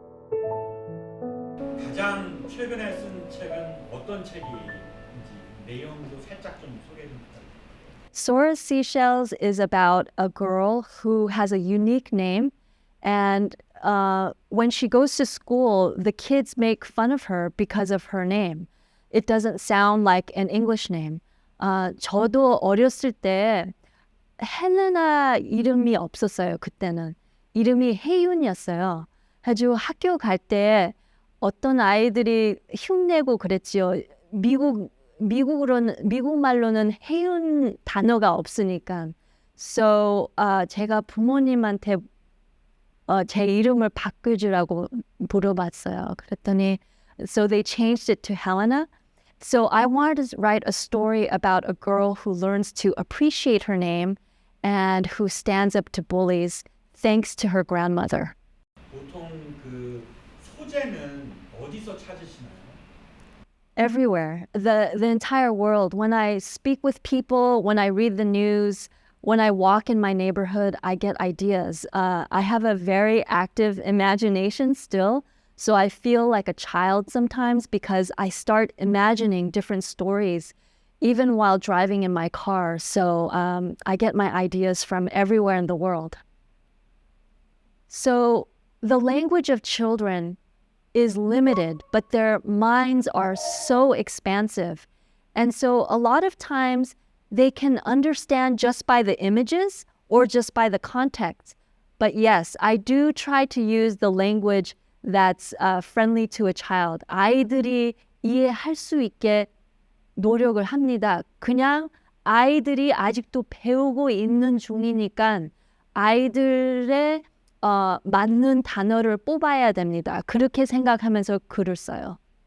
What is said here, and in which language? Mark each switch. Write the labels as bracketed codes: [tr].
[ko] 가장 최근에 쓴 책은 어떤 책인지 내용도 살짝 좀 소개 좀 부탁드립니다. [en] Sora Seashells is about a girl who has a unique name, and when she goes to school, the kids make fun of her because of her name. It doesn't sound like an English name. [ko] 저도 어렸을 때 헬레나 이름이 없었어요. 그때는 이름이 혜윤이었어요. 아주 학교 갈 때 어떤 아이들이 흉내고 그랬지요. 미국 말로는 혜윤 단어가 없으니까. So 제가 부모님한테 제 이름을 바꿔주라고 물어봤어요. 그랬더니 [en] so they changed it to Helena. So I wanted to write a story about a girl who learns to appreciate her name and who stands up to bullies thanks to her grandmother. [ko] 보통 그 소재는 어디서 찾으시나요? [en] Everywhere, the entire world. When I speak with people, when I read the news, when I walk in my neighborhood, I get ideas. I have a very active imagination still, so I feel like a child sometimes because I start imagining different stories even while driving in my car. So I get my ideas from everywhere in the world. So the language of children is limited, but their minds are so expansive. And so a lot of times they can understand just by the images or just by the context. But yes, I do try to use the language that's friendly to a child. [ko] 아이들이 이해할 수 있게 노력을 합니다. 그냥 아이들이 아직도 배우고 있는 중이니까 아이들의 맞는 단어를 뽑아야 됩니다. 그렇게 생각하면서 글을 써요.